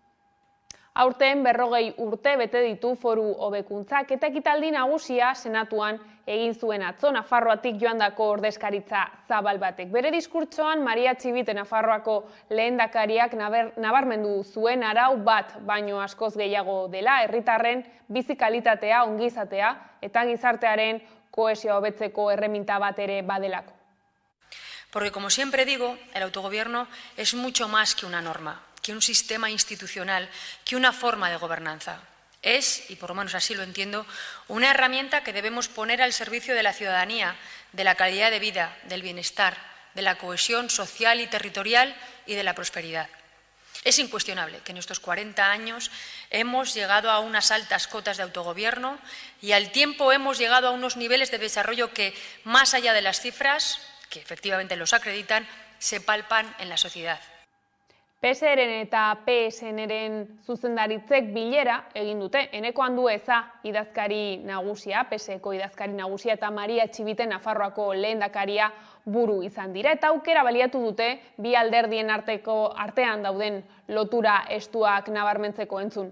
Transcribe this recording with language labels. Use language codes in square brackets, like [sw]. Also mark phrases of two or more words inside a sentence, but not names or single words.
[eu] Aurten 40 urte bete ditu foru hobekuntzak eta ekitaldi nagusia senatuan egin zuen atzo Nafarroatik joandako ordezkaritza zabal batek. Bere diskurtsoan Maria Txibite Nafarroako lehendakariak nabarmendu zuen arau bat baino askoz gehiago dela, herritarren bizi kalitatea, ongizatea eta gizartearen kohesioa hobetzeko erreminta bat ere badelako. [es] Porque como siempre digo, el autogobierno es mucho más que una norma, que un sistema institucional, que una forma de gobernanza. Es, y por lo menos así lo entiendo, una herramienta que debemos poner al servicio de la ciudadanía, de la calidad de vida, del bienestar, de la cohesión social y territorial y de la prosperidad. Es incuestionable que en estos 40 años hemos llegado a unas altas cotas de autogobierno y al tiempo hemos llegado a unos niveles de desarrollo que, más allá de las cifras, que efectivamente los acreditan, se palpan en la sociedad. [eu] PSeren eta PSNren zuzendaritzek bilera egin dute. Eneko Andueza idazkari nagusia, PSeko idazkari nagusia eta Maria Txibite Nafarroako lehendakaria buru izan dira. Eta aukera baliatu dute bi alderdien artean dauden lotura estuak nabarmentzeko entzun.